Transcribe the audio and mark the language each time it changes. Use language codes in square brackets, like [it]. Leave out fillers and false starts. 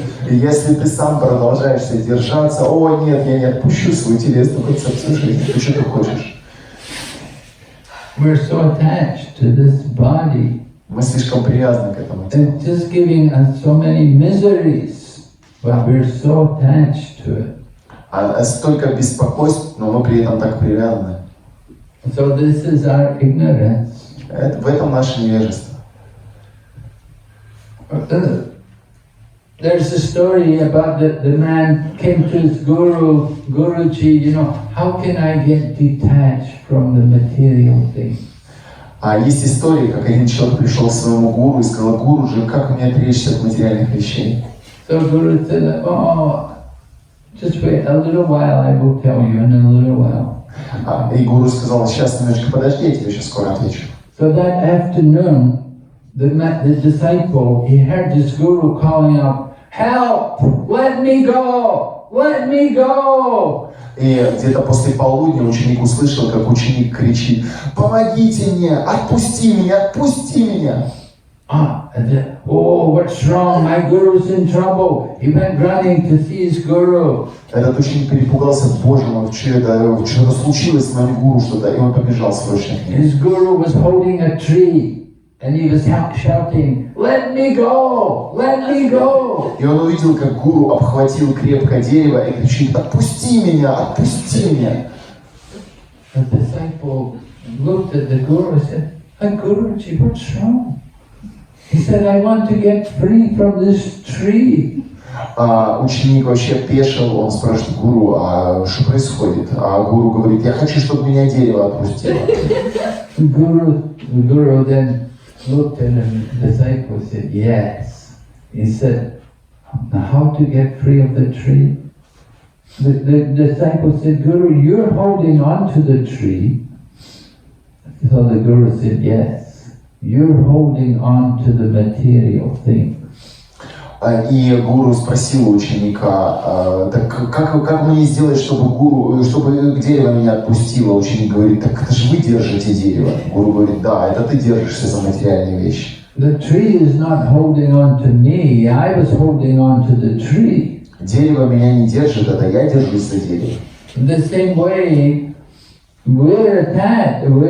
[ru] И если ты сам продолжаешь держаться, о нет, я не отпущу свою телесную концепцию жизни, ты что ты хочешь? [en] We're so attached to this body. [ru] Мы слишком привязаны к этому телу. [en] It's just giving us so many miseries, but we're so attached to it. [ru] А столько беспокойств, но мы при этом так привязаны. [en] So this is our ignorance. [ru] В этом наше невежество. [en] There's a story about the man came to his guru, Guruji, you know, how can I get detached from the material things? [ru] А есть история, как один человек пришел к своему гуру и сказал: гуру же, как мне отречься от материальных вещей? [en] So Guru said, oh, just wait a little while, I will tell you in a little while. [ru] И гуру сказал: сейчас немножко подожди, я тебе сейчас скоро отвечу. [en] So that afternoon, the disciple, he heard this guru calling out, help! Let me go! Let me go! [ru] И где-то после полудня ученик услышал, как ученик кричит: помогите мне, отпусти меня, отпусти меня. [en] Oh, what's wrong? My guru's in trouble. He went running to see his guru. [ru] Этот ученик перепугался: боже мой, что-то случилось с моим гуру, что-то, и он побежал срочно. [en] His guru was holding a tree, and he was shouting, "Let me go! Let me go!" [ru] И он увидел, как гуру обхватил крепко дерево и кричит: отпусти меня, отпусти меня. [en] The disciple looked at the guru and said, Guruji, what's wrong? He said, I want to get free from this tree. [ru] Ученик вообще опешил, он спрашивает гуру: а что происходит? А гуру говорит: я хочу, чтобы меня дерево отпустило. [en] The guru then looked at the disciple and said, yes. He said, now how to get free of the tree? The disciple said, Guru, you're holding on to the tree. So the guru said, yes. You're holding on to the material things. [ru] И гуру спросил у ученика: так как мне сделать, чтобы дерево меня отпустило? Ученик говорит: так это же вы держите дерево. Гуру говорит: да, это ты держишься за материальные вещи. [en] The tree is not holding on to me. I was holding on to the tree. [ru] Дерево меня не держит, это я держусь за дерево. [en] In the same way, we're attached.